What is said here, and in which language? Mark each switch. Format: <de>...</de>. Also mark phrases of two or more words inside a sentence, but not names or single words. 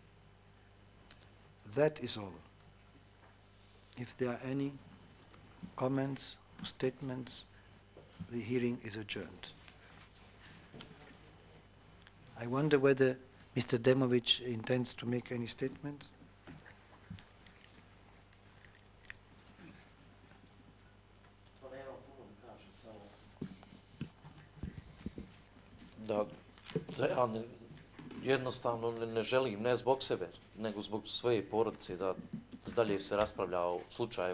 <en>That is all. If there are any comments or statements, the hearing is adjourned. I wonder whether Mr. Erdemović intends to make any statement.</en> <bs>Da ja jednostavno ne želim, ne zbog sebe, nego zbog svoje porodice, da dalje se raspravlja o slučaju.</bs>